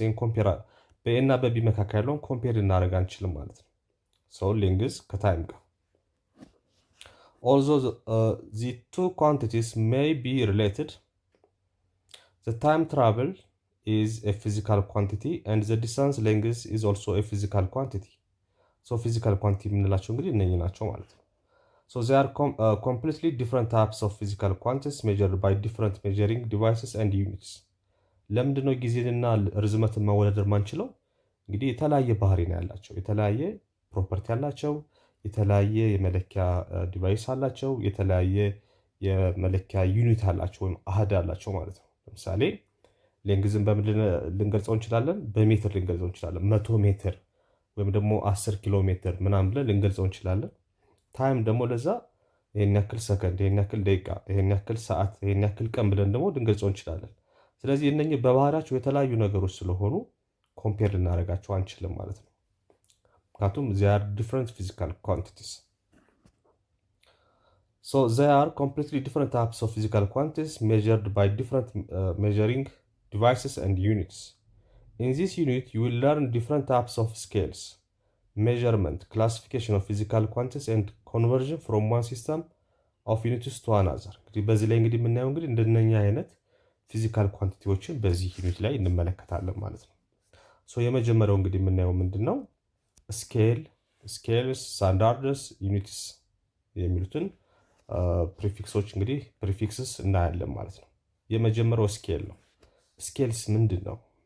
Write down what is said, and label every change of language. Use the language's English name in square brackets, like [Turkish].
[English] in compare [Amharic] በኤ እና በቢ መካከል ያለውን ኮምፔር እናደርግ አንችልም ማለት ነው። ሌንግዝ ከታይም ጋር [English] although the two quantities may be related, the time travel is a physical quantity and the distance length is also a physical quantity. physical quantity [Amharic] የምንላቸው እንግዲህ እነኚህ ናቸው ማለት ነው። [English] they are completely different types of physical quantities measured by different measuring devices and units. [Amharic] ለምንድነው ጊዜንና ርዝመትን ማወዳደር ማንችለው? እንግዲህ የተለያየ ባህሪ ነው ያላቸው፣ የተለያየ ፕሮፐርቲ ያላቸው፣ የተለያየ የመለኪያ ዲቫይስ አላቸው፣ የተለያየ የመለኪያ ዩኒት አላቸው ወይም አሃድ አላቸው ማለት ነው። ለምሳሌ ሌንግዝን በምን ልንገልጸው እንችላለን? በሜትር ልንገልጸው እንችላለን። 100 ሜትር ወይም ደግሞ 10 ኪሎ ሜትር ምናምን ብለን ልንገልጸው እንችላለን። ታይም ደግሞ ለዛ ይሄን ያክል ሰከንድ፣ ይሄን ያክል ደቂቃ፣ ይሄን ያክል ሰዓት፣ ይሄን ያክል ቀን ብለን ደግሞ ልንገልጸው እንችላለን። ስለዚህ እነኚህ በባህሪያቸው የተለያዩ ነገሮች ስለሆኑ ኮምፔር ልናደርጋቸው አንችልም ማለት ነው። ምክንያቱም [English] they are different physical quantities. they are completely different types of physical quantities measured by different measuring devices and units. In this unit you will learn different types of scales, measurement, classification of physical quantities and conversion from one system of units to another. [Amharic] እንግዲህ በዚህ ላይ እንግዲህ የምናየው እንግዲህ እንደነኛ አይነት ፊዚካል ኳንቲቲዎችን በዚህ ዩኒት ላይ እንመለከታለን ማለት ነው። የመጀመሪያው እንግዲህ የምናየው ምንድነው ስኬልስ፣ ስታንዳርድስ፣ ዩኒትስ የሚሉትን ፕሪፊክሶች እንግዲህ ፕሪፊክስስ እናያለን ማለት ነው። የመጀመሪያው ስኬል ነው። ስኬልስ ምንድን ነው?